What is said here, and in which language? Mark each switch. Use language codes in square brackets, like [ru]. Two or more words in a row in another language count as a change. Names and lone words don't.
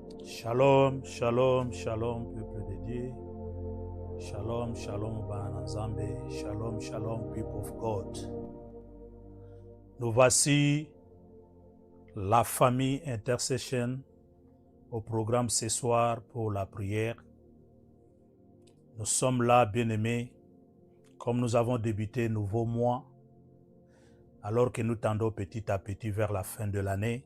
[he] Shalom, shalom, shalom, [fr] peuple de Dieu. [he] Shalom, shalom, Bananzambe. Shalom, shalom, [en] people of God. [fr] Nous voici la famille Intercession au programme ce soir pour la prière. Nous sommes là, bien-aimés, comme nous avons débuté un nouveau mois, alors que nous tendons petit à petit vers la fin de l'année.